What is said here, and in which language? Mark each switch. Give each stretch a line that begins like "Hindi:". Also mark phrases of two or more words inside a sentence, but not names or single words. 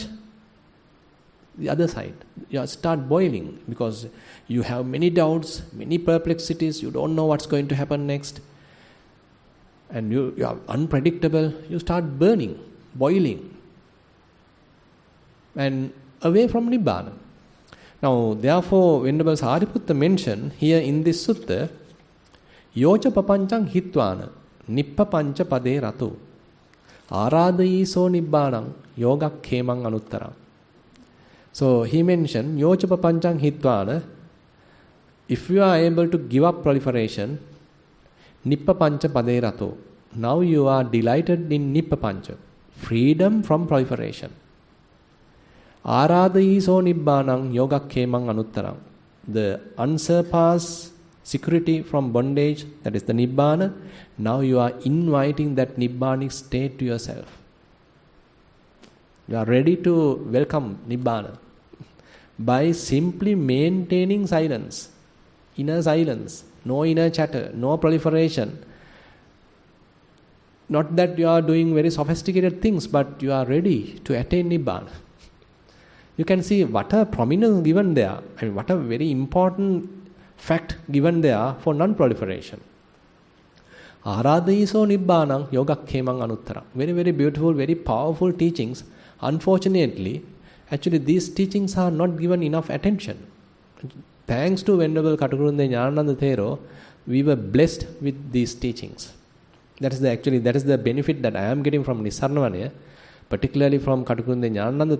English: The other side, you start boiling because you have many doubts, many perplexities, you don't know what's going to happen next. And you are unpredictable, you start burning, boiling. And away from Nibbana. Now, therefore, Venerable Sariputta mentioned here in this sutta,
Pali: Yocha papanchang hitvana, nippapancha pade ratu, aradayiso nibbanang, yoga khemang anuttarang.
English: So, he mentioned,
Pali: Yocha papanchang hitvana,
English: if you are able to give up proliferation,
Pali: nippapancha pade ratu,
English: now you are delighted in nippapancha, freedom from proliferation.
Pali: Aradayiso nibbanang yoga khemang anuttarang.
English: The unsurpassed security from bondage, that is the Nibbana. Now you are inviting that Nibbanic state to yourself. You are ready to welcome Nibbana by simply maintaining silence, inner silence, no inner chatter, no proliferation. Not that you are doing very sophisticated things, but you are ready to attain Nibbana. You can see what a prominence given there. What a very important fact given there for non-proliferation.
Pali: Aradayiso nibbanang yoga khemang anuttara.
English: Very, very beautiful, very powerful teachings. Unfortunately, actually these teachings are not given enough attention. Thanks to Venerable Katukurunde Jnanananda Thero, we were blessed with these teachings. That is the benefit that I am getting from Nissarana, particularly from Katukurunde Jnanananda Thero.